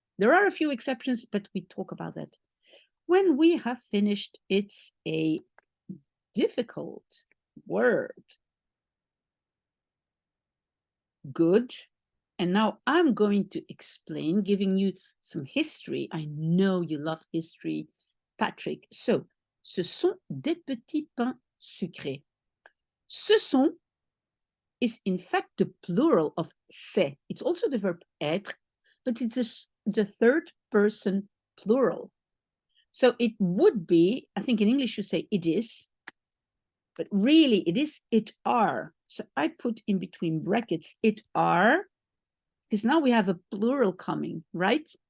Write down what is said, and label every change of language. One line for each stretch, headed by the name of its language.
English: There are a few exceptions, but we talk about that. When we have finished, it's a difficult word. Good. And now I'm going to explain, giving you some history. I know you love history, Patrick.
French: So, ce sont des petits pains sucrés. Ce sont
English: is in fact the plural of c'est. It's also the verb être, but it's the third person plural. So it would be, I think in English you say it is, but really it is it are. So I put in between brackets it are, because now we have a plural coming, right?